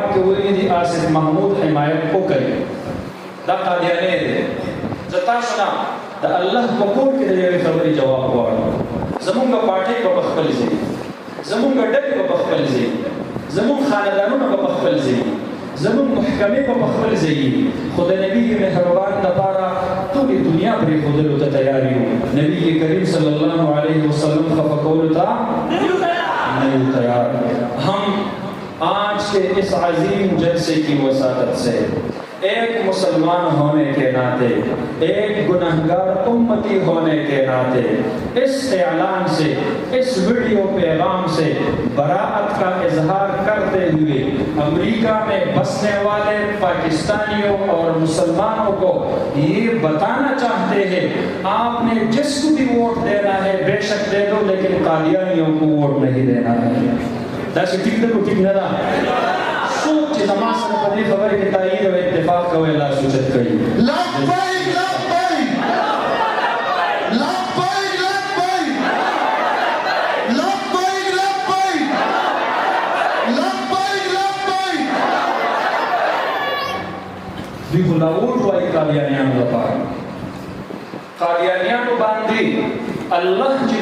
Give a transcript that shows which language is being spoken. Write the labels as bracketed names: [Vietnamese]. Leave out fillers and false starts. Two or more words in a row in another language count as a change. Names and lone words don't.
[Pashto] کې ویلي دي آصف محمود حمایت وکړي دا قادیانی دی زه تاسو نه د الله په کور کې د یوې خبرې جواب غواړم زمونږ پارټۍ به په خپل ځای زمونږ ډلې به په خپل ځای زمونږ خاندانونه به په خپل ځای زمونږ محکمې به په خپل ځای خو د نبي مهربان دپاره ټولې دنیا پرېښودلو ته تیار یو نبي کریم [Arabic] صلی الله علیه وسلم [Pashto] خفه کولو ته نه یو تیار [Urdu] ہم آج کے اس عظیم جلسے کی وساطت سے ایک مسلمان ہونے کے ناطے ایک گنہگار امتی ہونے کے ناطے اس اعلان سے اس ویڈیو پیغام سے براءت کا اظہار کرتے ہوئے امریکہ میں بسنے والے پاکستانیوں اور مسلمانوں کو یہ بتانا چاہتے ہیں آپ نے جس کو بھی ووٹ دینا ہے بے شک دے دو لیکن قادیانیوں کو ووٹ نہیں دینا ہے [Pashto] داسې ټیک ده کو ټیک نه ده څوک چې زما سره په دې خبرې کې تایید او اتفاق کوي لاس اوچت کړي لبیک لبیک [Arabic] لبیک لبیک لبیک لبیک لبیک [Pashto] دوی خو لاوټ وایي قادیانیانو لپاره قادیانیانو باندې الله چې